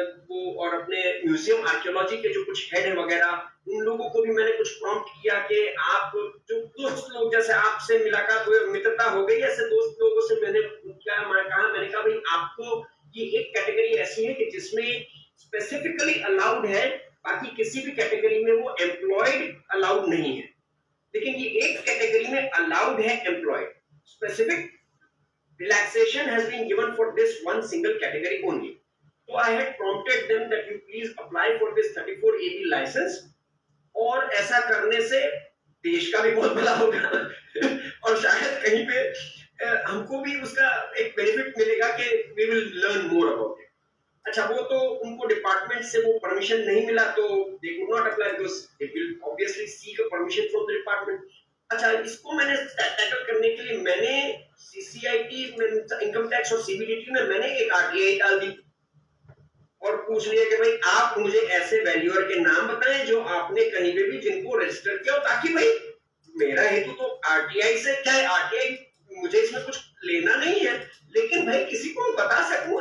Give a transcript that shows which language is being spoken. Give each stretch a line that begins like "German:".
Hindi: वो और अपने म्यूजियम आर्कियोलॉजी के जो कुछ हेड है वगैरह, उन लोगों को भी मैंने कुछ प्रॉम्प्ट किया कि आप जो दोस्त लोग, जैसे आपसे मुलाकात हुई, मित्रता हो गई, ऐसे दोस्त लोगों से मैंने मैंने कहा भाई आपको ये एक कैटेगरी ऐसी है कि जिसमें स्पेसिफिकली अलाउड है बाकी किसी भी कैटेगरी में वो एम्प्लॉयड अलाउड नहीं है, लेकिन ये एक कैटेगरी में अलाउड है employed.
English: Specific relaxation has been given for this one single category only. So I had prompted them that you please apply for this 34AB license,
Hindi: और ऐसा करने से देश का भी बहुत भला होगा और शायद कहीं पे हमको भी उसका एक बेनिफिट मिलेगा कि
English: we will learn more about it.
Hindi: अच्छा, वो तो उनको डिपार्टमेंट से वो परमिशन नहीं मिला तो
English: they could not apply because they will obviously seek a permission from the department.
Hindi: अच्छा, इसको मैंने टैकल करने के लिए मैंने सीसीआईटी में इनकम टैक्स और सीबीडीटी में मैंने एक आरटीआई डाल दी और पूछ लिया कि भाई आप मुझे ऐसे वैल्यूअर के नाम बताएं जो आपने कहीं पे भी जिनको रजिस्टर किया हो, ताकि भाई मेरा हेतु तो आरटीआई से क्या है, आरटीआई मुझे इसमें कुछ लेना नहीं है, लेकिन भाई किसी को बता सकूं।